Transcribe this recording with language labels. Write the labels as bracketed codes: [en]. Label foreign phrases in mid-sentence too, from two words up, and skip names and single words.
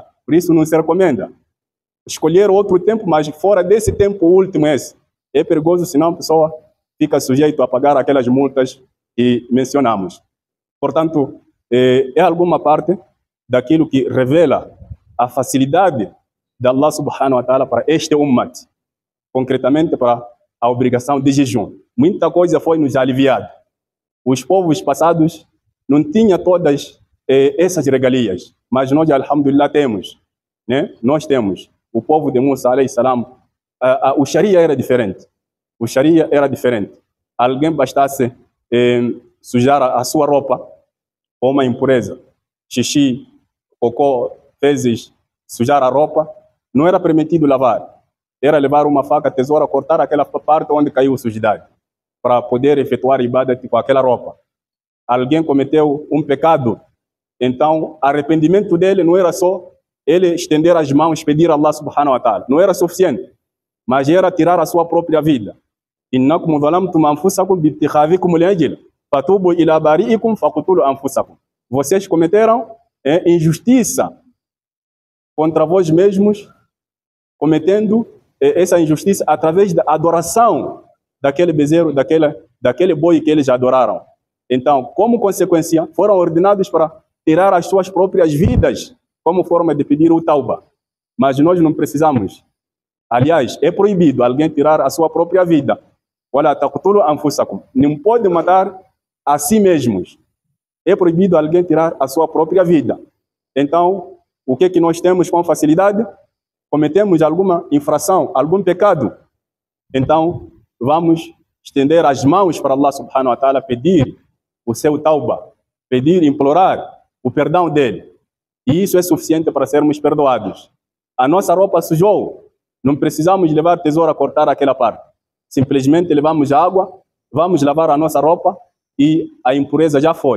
[pt] Por isso, não se recomenda. Escolher outro tempo, mas fora desse tempo último esse, é perigoso, senão a pessoa fica sujeito a pagar aquelas multas que mencionamos. Portanto, é alguma parte daquilo que revela a facilidade de [ar] الله سبحانه وتعالى [pt] para este ummat, concretamente para a obrigação de jejum. Muita coisa foi nos aliviada. Os povos passados não tinham todas essas regalias, mas nós, alhamdulillah, temos, né? Nós temos. O povo de Musa, [ar] عليه السلام, [pt] o Sharia era diferente. O Sharia era diferente. Alguém bastasse sujar a sua roupa com uma impureza, xixi, cocô, fezes, sujar a roupa, não era permitido lavar. Era levar uma faca, tesoura, cortar aquela parte onde caiu a sujidade, para poder efetuar ibadat com aquela roupa. Alguém cometeu um pecado, então arrependimento dele não era só ele estender as mãos, pedir a [ar] الله سبحانه وتعالى, [pt] não era suficiente, mas era tirar a sua própria vida. [ar] إنكم ظلمتم أنفسكم باتخاذكم العجل فتوبوا إلى بارئكم فاقتلوا أنفسكم. [pt] Vocês cometeram injustiça contra vós mesmos, cometendo essa injustiça através da adoração daquele bezerro, daquele boi que eles adoraram. Então, como consequência, foram ordenados para tirar as suas próprias vidas como forma de pedir o tauba. Mas nós não precisamos. Aliás, é proibido alguém tirar a sua própria vida. [ar] ولا تقتلوا أنفسكم. [pt] Não pode matar a si mesmos. É proibido alguém tirar a sua própria vida. Então, o que é que nós temos com facilidade? Cometemos alguma infração, algum pecado. Então, vamos estender as mãos para [ar] الله سبحانه وتعالى, [pt] pedir o seu tauba, pedir, implorar o perdão dele. E isso é suficiente para sermos perdoados. A nossa roupa sujou, não precisamos levar tesoura a cortar aquela parte. Simplesmente levamos água, vamos lavar a nossa roupa e a impureza já foi.